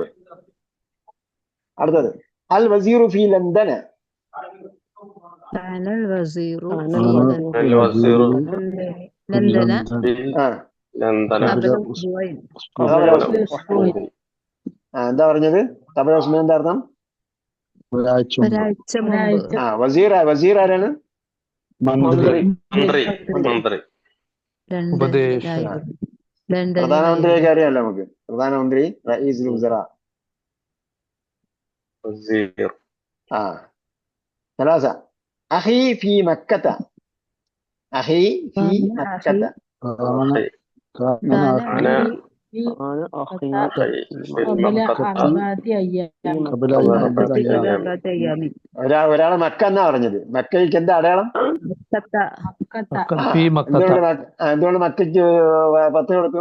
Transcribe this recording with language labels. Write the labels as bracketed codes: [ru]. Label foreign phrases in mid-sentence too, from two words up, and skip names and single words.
[ml] അടുത്തത് [ar] الوزير في لندن, [ml] എന്താ പറഞ്ഞത്, [ar] قابل عثمان [ml] എന്താ അർത്ഥം? വസീർ, വസീർ ആരാണ്? പ്രധാനമന്ത്രിയൊക്കെ അറിയാമല്ലോ നമുക്ക്, പ്രധാനമന്ത്രി [ar] رئيس الوزراء. ثلاثة أخي في مكة، أخي في مكة. [ml] ഒരാള് മക്ക എന്നാ പറഞ്ഞത്. മക്കയ്ക്ക് എന്താ അടയാളം? എന്തുകൊണ്ട് മക്കയ്ക്ക് 10 കൊടുക്കും?